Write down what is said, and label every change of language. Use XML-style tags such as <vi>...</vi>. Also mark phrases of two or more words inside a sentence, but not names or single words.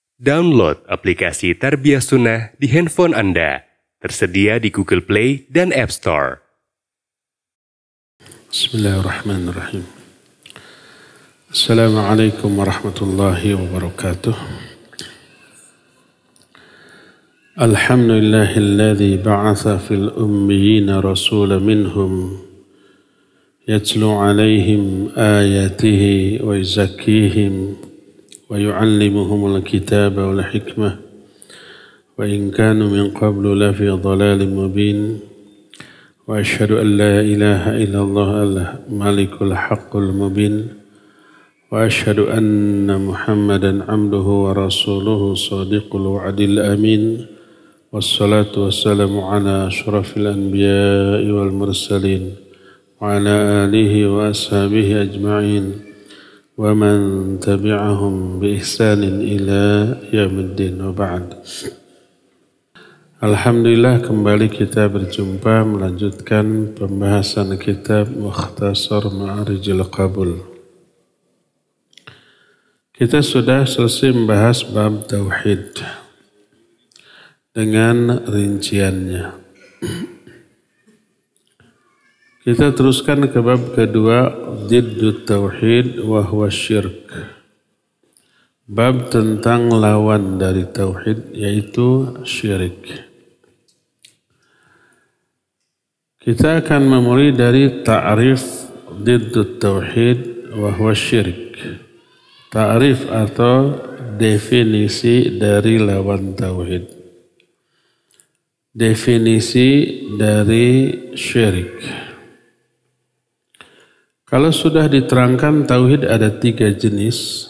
<id>Download aplikasi Tarbiyah Sunnah di handphone Anda. Tersedia di Google Play dan App Store.</id> <ar>بسم الله الرحمن الرحيم. السلام عليكم ورحمة الله وبركاته. الحمد لله الذي بعث في الأميين رسولا منهم يتلو عليهم آياته ويزكيهم ويعلمهم الكتاب والحكمة وإن كانوا من قبل لفي ضلال مبين وأشهد أن لا إله إلا الله الملك الحق المبين وأشهد أن محمدا عبده ورسوله صادق الوعد الأمين والصلاة والسلام على أشرف الأنبياء والمرسلين وعلى آله وأصحابه أجمعين ومن تبعهم بإحسان إلى يوم الدين وبعد.</ar> <id>Alhamdulillah kembali kita berjumpa melanjutkan pembahasan kitab Mukhtasar Ma'arijil Qabul. Kita sudah selesai membahas bab tauhid dengan rinciannya. Kita teruskan ke bab kedua,</id> <ar>ضد التوحيد وهو الشرك.</ar> <id>Bab tentang lawan dari tauhid yaitu syirik. Kita akan memulai dari ta'rif</id> <ar>ضد التوحيد وهو الشرك.</ar> <id>Ta'rif atau definisi dari lawan tauhid. Definisi dari syirik. Kalau sudah diterangkan tauhid ada 3 jenis.</id>